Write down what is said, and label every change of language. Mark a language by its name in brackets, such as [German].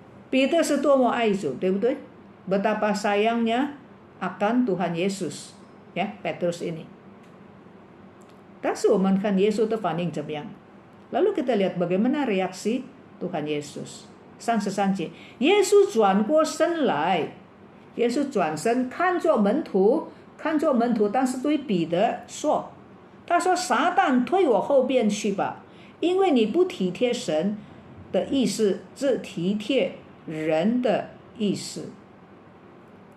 [Indonesian] Peter setua爱主，对不对？ Betapa sayangnya akan Tuhan Yesus. Ya, Petrus ini. [Chinese] 但是我们看耶稣的反应怎么样？ [Indonesian] Lalu kita lihat bagaimana reaksi Tuhan Yesus. [Chinese] 33节，耶稣转过身来，耶稣转身看着门徒，但是对彼得说，他说：“撒旦退我后边去吧，因为你不体贴神的意思，只体贴人的意思。”